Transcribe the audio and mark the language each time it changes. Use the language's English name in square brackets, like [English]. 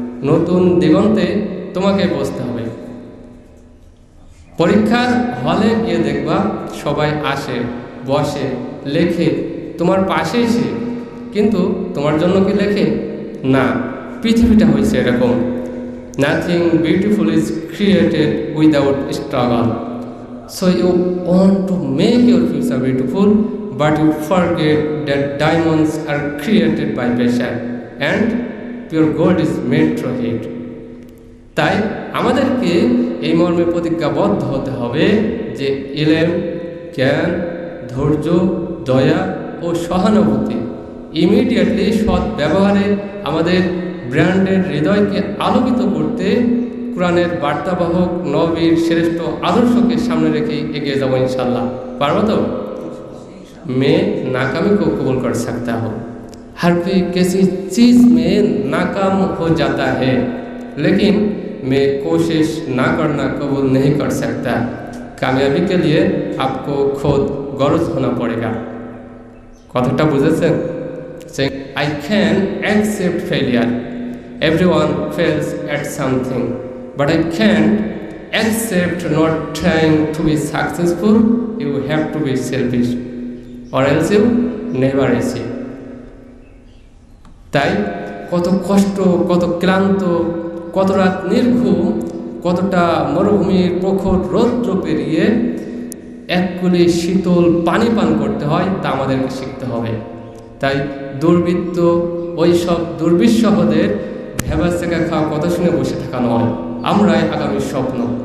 [Bangla] নতুন দিগন্তে তোমাকে বসতে হবে। পরীক্ষার হলে গিয়ে দেখবা সবাই আসে, বসে, লেখে তোমার পাশে এসে, কিন্তু তোমার জন্য কি লেখে না। পৃথিবীটা হয়েছে এরকম। [English] Nothing beautiful is created without struggle. So you want to make your future beautiful, but you forget that diamonds are created by passion and pure gold is made through heat. [Bangla] তাই আমাদেরকে এই মর্মে প্রতিজ্ঞাবদ্ধ হতে হবে যে ইলম, জ্ঞান, ধৈর্য, দয়া ও সহানুভূতি ইমিডিয়েটলি সৎ ব্যবহারে আমাদের ব্র্যান্ডের হৃদয়কে আলোকিত করতে কোরআনের বার্তাবাহক নবীর শ্রেষ্ঠ আদর্শকে সামনে রেখে এগিয়ে যাবো इंशाल्लाह। পারবো তো? [Hindi] मैं नाकामी को कबूल कर सकता हूँ। हर कोई किसी चीज़ में नाकाम हो जाता है, लेकिन मैं कोशिश ना करना कबूल नहीं कर सकता। कामयाबी के लिए आपको खुद गरज होना पड़ेगा। [Bangla] कथाटा बुझेছেন? [English] I can accept failure. Everyone fails at something, but I can't accept not trying to be successful. You have to be selfish, or else you never achieve. [Bangla] তাই কত কষ্ট, কত ক্লান্ত, কত রাত নির্ঘুম, কতটা মরুভূমির প্রখর রৌদ্র পেরিয়ে এক কুলি শীতল পানি পান করতে হয় তা আমাদেরকে শিখতে হবে। তাই দুর্বৃত্ত ওই সব দুর্বিষহদের ভেবাচেকা খাওয়া কথা শুনে বসে থাকা নয়, আমরাই আগামীর স্বপ্ন।